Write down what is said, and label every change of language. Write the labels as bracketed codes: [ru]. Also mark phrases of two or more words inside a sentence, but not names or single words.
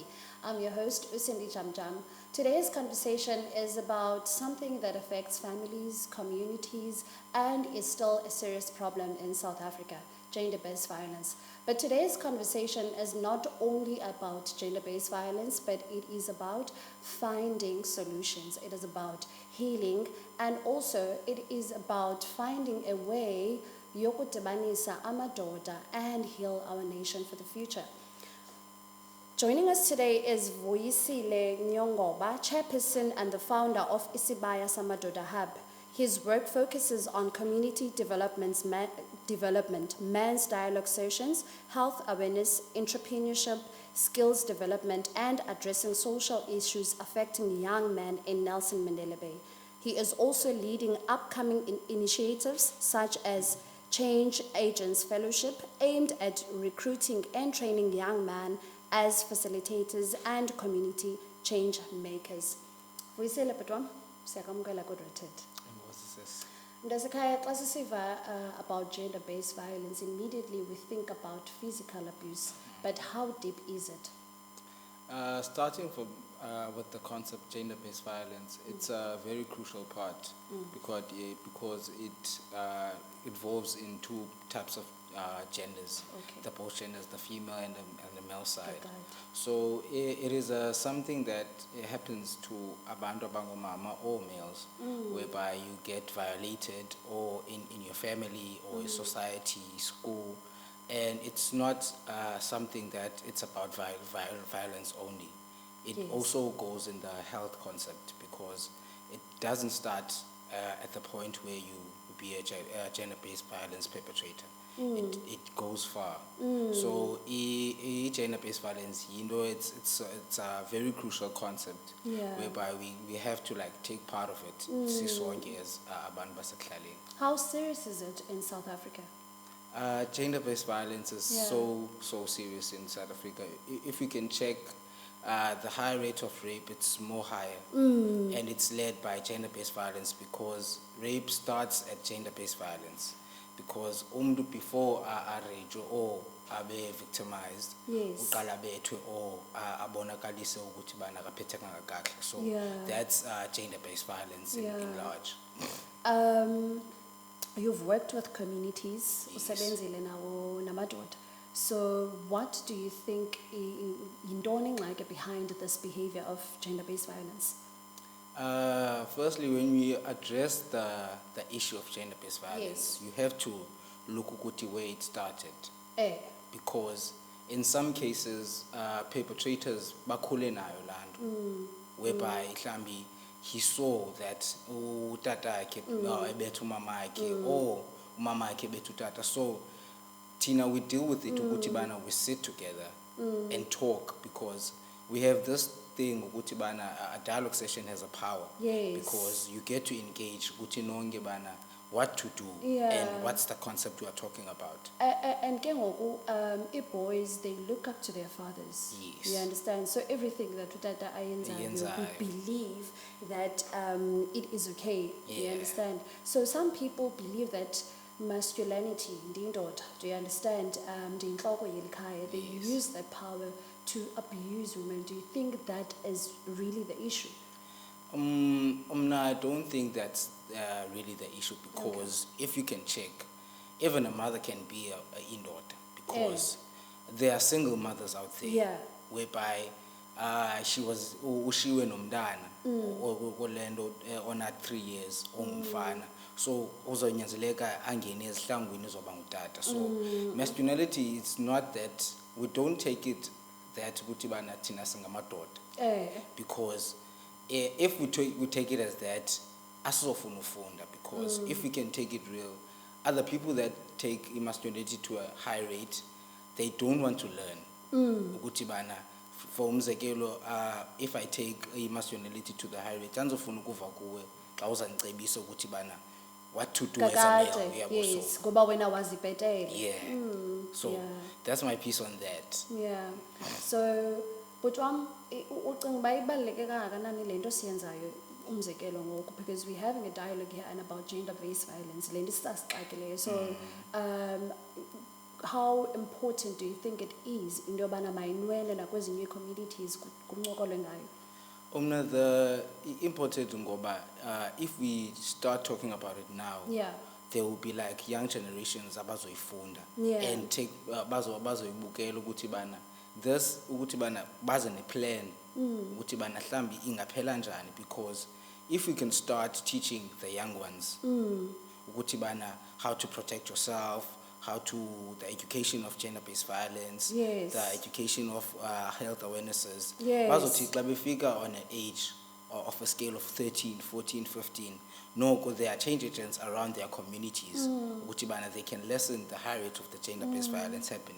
[en] I'm your host, Usindi Jamjam. Today's conversation is about something that affects families, communities, and is still a serious problem in South Africa: gender-based violence. But today's conversation is not only about gender-based violence, but it is about finding solutions. It is about healing, and also it is about finding a way [xh] yokudibanisa amadoda [en] and heal our nation for the future. Joining us today is Vuyisile Nyongoba, chairperson and the founder of Isibaya Samadoda Hub. His work focuses on community development, men's dialogue sessions, health awareness, entrepreneurship, skills development, and addressing social issues affecting young men in Nelson Mandela Bay. He is also leading upcoming initiatives such as Change Agents Fellowship, aimed at recruiting and training young men as facilitators and community change makers. [xh] Vuyisile Patwam, siyakwamukela ku-Rooted. Mntasekhaya, xa sisiva [en] about gender-based violence, immediately we think about physical abuse, but how deep is it? Starting from with the concept gender-based violence, it's a very crucial part because it involves in two types of genders, the both genders, the female and the male side. So it is something that happens to [xh] abantu abangomama [en] or males, whereby you get violated or in your family or your society, school, and it's not something that it's about violence only. It also goes in the health concept, because it doesn't start at the point where you be a gender-based violence perpetrator. It goes far. So gender-based violence, it's a very crucial concept, whereby we have to take part of it. [xh] Sisonke as abantu basekhlaleni. [en] How serious is it in South Africa? Gender-based violence is so serious in South Africa. If we can check the high rate of rape, it's more higher, and it's led by gender-based violence, because rape starts at gender-based violence. Because before a rage or [xh] abe victimized, uqala bethwe or abonakalise ukuthi bana akaphethekanga kahle. [en] So that's gender-based violence in large. You've worked with communities, [xh] usebenzile nawo namadoda. [en] So what do you think [xh] yintoni ingxaki [en] behind this behavior of gender-based violence? Firstly, when we address the issue of gender-based violence, you have to look at where it started. Because in some cases, perpetrators [xh] bakhule nayo lanto, [en] whereby he saw that [xh] utata yakhe ebetha umama yakhe or umama yakhe ebetha utata. [en] So Tina, we deal with it [xh] ukuthi bana [en] we sit together and talk, because we have this thing [xh] ukuthi bana [en] a dialogue session has a power, because you get to engage [xh] ukuthi nonke bana [en] what to do and what's the concept we are talking about. And boys, they look up to their fathers. Yes. You understand? So everything that [xh] utata ayenzayo, [en] we believe that it is okay. You understand? So some people believe that masculinity, ndindoda, do you understand? They use that power to abuse women. Do you think that is really the issue? I don't think that's really the issue, because if you can check, even a mother can be a indoda, because there are single mothers out there, whereby she went nomntana on at 3 years ongumfana. [xh] So uzonyanzeleka angene ezihlangwini zoba ngutata. [en] So masculinity is not that, we don't take it that [xh] ukuthi bana thina singamadoda, [en] because if we take it as that, [xh] asizofuna ufunda, [en] because if we can take it real, other people that take masculinity to a high rate, they don't want to learn. [xh] Ukuthi bana, [en] for umzekelo, if I take masculinity to the high rate, [xh] andizofuna ukuva kuwe xa uzandicebisa ukuthi bana [en] what to do as a male. Yes, [xh] ngoba wena wazibhetele. [en] So that's my piece on that. So, but [xh] ucinga uba ibaluleke kangakanani le nto siyenzayo umzekelo ngoku, [en] because we're having a dialogue here and about gender-based violence. [xh] Le nto sisasixakileyo. [en] So how important do you think it is into [xh] yobana mayinwenwe nakwezinye [en] communities [xh] kuncokolwe ngayo? [en] The important ngoba if we start talking about it now, Yeah. there will be like young generations abazoyifunda Yeah. and take [xh] bazoyibukela ukuthi bana this ukuthi bana baze ne plan ukuthi bana mhlambi ingaphela njani, [en] because if we can start teaching the young ones [xh] ukuthi bana [en] how to protect yourself, the education of gender-based violence, Yes. the education of health awarenesses. Yes. [xh] Bazothi xa befika [en] on an age of a scale of 13, 14, 15, no, because there are change agents around their communities, [xh] ukuthi bana [en] they can lessen the high rate of the gender-based violence happening.